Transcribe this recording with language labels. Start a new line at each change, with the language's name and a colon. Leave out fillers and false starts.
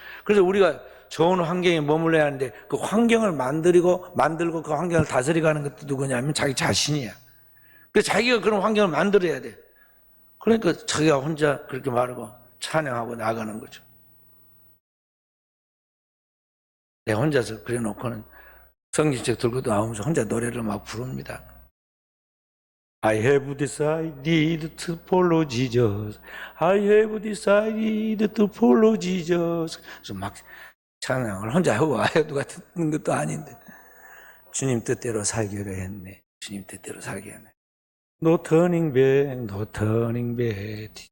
Korean: 그래서 우리가 좋은 환경에 머물러야 하는데 그 환경을 만들고 그 환경을 다스리가는 것도 누구냐면 자기 자신이야. 그래서 자기가 그런 환경을 만들어야 돼. 그러니까 자기가 혼자 그렇게 말하고 찬양하고 나가는 거죠. 내 혼자서 그래 놓고는 성경책 들고 나오면서 혼자 노래를 막 부릅니다.
English: I have decided to follow Jesus. I have decided to follow Jesus.
Korean: 그래서 막 찬양을 혼자 하고 와요. 누가 듣는 것도 아닌데. 주님 뜻대로 살기로 했네. 주님 뜻대로 살기로 했네.
English: No turning back, no turning back.